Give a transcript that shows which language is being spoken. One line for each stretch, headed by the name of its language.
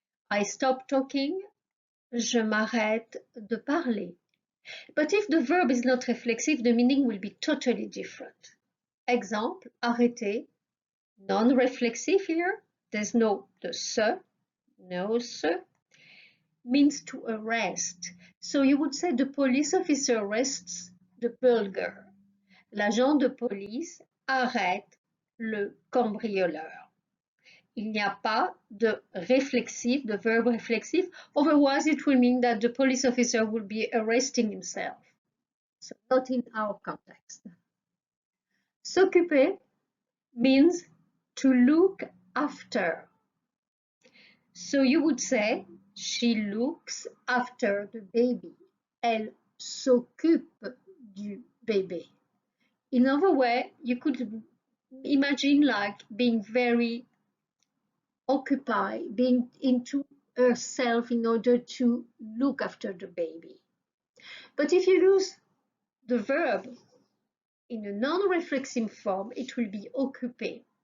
English: I stop talking,
French: je m'arrête de parler.
English: But if the verb is not reflexive, the meaning will be totally different. Example, arrêter, non-reflexive here, there's no the se, no se, means to arrest. So you would say the police officer arrests the burglar.
French: L'agent de police arrête le cambrioleur. Il n'y a pas de reflexive, de verb
English: reflexive, otherwise it will mean that the police officer will be arresting himself. So not in our context. S'occuper means to look after. So you would say, she looks after the baby.
French: Elle s'occupe du bébé.
English: In other way, you could imagine like being very occupied, being into herself in order to look after the baby. But if you use the verb in a non-reflexive form, it will be occupé.